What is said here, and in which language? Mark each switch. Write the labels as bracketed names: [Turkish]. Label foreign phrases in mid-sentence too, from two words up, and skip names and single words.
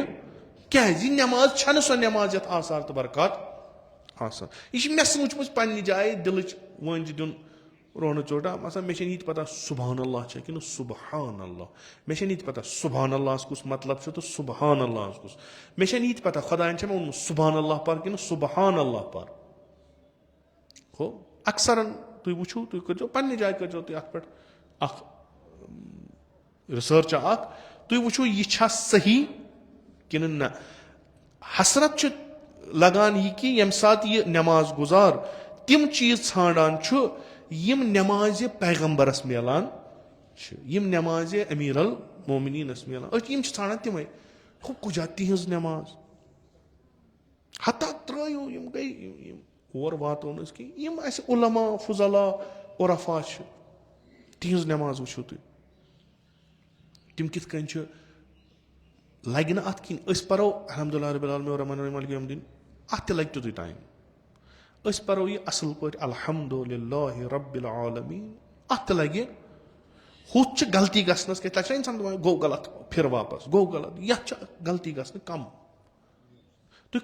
[Kashmiri] کیازِ یہِ نٮ۪ماز چھنہٕ سۄ نٮ۪ماز یتھ آثار تہٕ برکات آسان. یہِ چھِ مےٚ سوٗنٛچمٕژ پننہِ جایہِ دِلٕچ وٲنٛجہِ دیُن روہنہٕ ژوٚٹا, مثلاً مےٚ چھنہٕ یہِ تہِ پتہ [Arabic] سُبحان اللہ [Kashmiri] چھا کِنہٕ [Arabic] سُبحان اللہ, [Kashmiri] مےٚ چھنہٕ یہِ تہِ پتہ سُبحان اللہس کُس مطلب چھُ تہٕ سُبحان اللہس کُس, مےٚ چھنہٕ یہِ تہِ پتہ خۄداین چھا مےٚ ووٚنمُت [Arabic] سُبحان اللہ [Kashmiri] پر کِنہٕ [Arabic] سُبحان اللہ [Kashmiri] پر. ہو اکثرن تُہۍ وٕچھِو, تُہۍ کٔرزیٚو پننہِ جایہِ کٔرزیٚو تُہۍ اتھ پٮ۪ٹھ اکھ رِسٲرچ اکھ تُہۍ وٕچھِو یہِ چھا صحیح کِنہٕ نہ حسرت چھُ لگان یہِ کہِ ییٚمہِ ساتہٕ یہِ نٮ۪ماز گُزار تِم چیٖز ژھانڈان چھُ یِم نٮ۪مازِ پیغمبرس میلان چھِ یِم نٮ۪مازِ امیٖر المومنیٖنس میلان أسۍ یِم چھِ ژھانڈان تِمے ہُہ کُجا تِہنٛز نٮ۪ماز ہتا ترٲیِو یِم گٔے اور واتو نہٕ أسۍ کینٛہہ یِم اَسہِ علما فضلا عرفا چھِ تِہنٛز نٮ۪ماز وٕچھِو تُہۍ تِم کِتھ کٔنۍ چھِ لگہِ نہٕ اَتھ کِہیٖنۍ أسۍ پرو [Arabic] الحمدُاللہ ربِ العالمین الرحمٰن الرحیم مالِک یومِ الدیٖن [Kashmiri] اَتھ تہِ لگہِ تیُتُے ٹایم أسۍ پرو یہِ اَصٕل پٲٹھۍ [Arabic] الحمدُاللہ ربِ العالمیٖن [Kashmiri] اَتھ تہِ لگہِ ہُتھ چھِ غلطی گژھنس کیٛاہ تَتہِ چھُ اِنسان دپان گوٚو غلط پھِر واپس گوٚو غلط یتھ چھِ غلطی گژھنہٕ کم تُہۍ